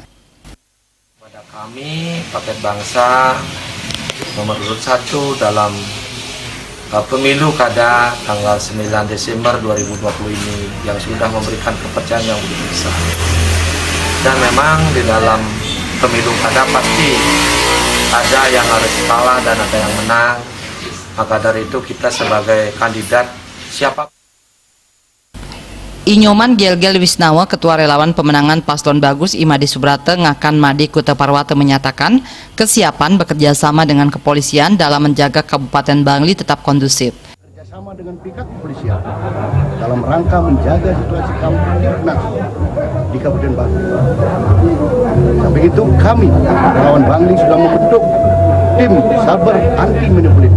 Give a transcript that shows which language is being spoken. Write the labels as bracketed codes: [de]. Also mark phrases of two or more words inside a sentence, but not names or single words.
[id] Pada kami Paket Bangsa nomor urut 1 dalam pemilu kada tanggal 9 Desember 2020 ini yang sudah memberikan kepercayaan yang begitu besar. Dan memang di dalam pemilu kada pasti ada yang harus kalah dan ada yang menang. Maka dari itu kita sebagai kandidat siapa? Inyoman Gelgel Wisnawa, Ketua Relawan Pemenangan Paslon Bagus Imade Subrata Ngakan Made Kuta Parwata menyatakan kesiapan bekerja sama dengan kepolisian dalam menjaga Kabupaten Bangli tetap kondusif. Kerjasama dengan pihak kepolisian dalam rangka menjaga situasi kamtipnas di Kabupaten Bangli. Sampai itu kami Relawan Bangli sudah membentuk tim saber anti manipulatif.